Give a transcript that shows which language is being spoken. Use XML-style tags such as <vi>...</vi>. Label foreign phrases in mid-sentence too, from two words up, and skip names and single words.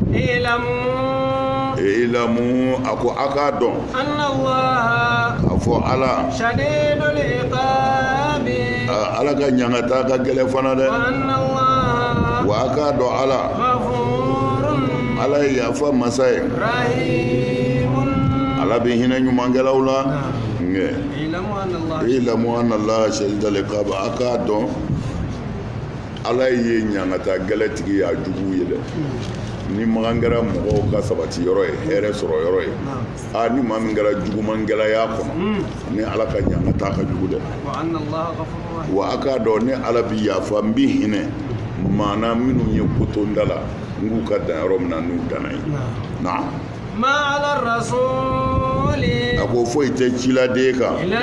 <bm>ilamu a ko a k'a dɔn a fɔ ala ala ka ɲangata ka gɛlɛn fana dɛ wa a k'a dɔn ala ye yafa masa ye ala bɛ hinɛ ɲumankɛlaw la ilamu</bm> <ar>أن الله شديد العقاب</ar> <bm>a k'a dɔn ala ye ɲangata gɛlɛtigi ye a jugu ye dɛ ni magan kɛra mɔgɔw ka sabati yɔrɔ ye hɛrɛ sɔrɔ yɔrɔ ye ni maa min kɛra jugumankɛlaya kɔnɔ ni ala ka ɲangata ka jugu dɛ wa a k'a dɔn ni ala bɛ yafa n bɛ hinɛ maana minnu ye kotonda la n k'u ka dan yɔrɔ min na n'u danna ye na a ko foyi tɛ ciladen kan</bm>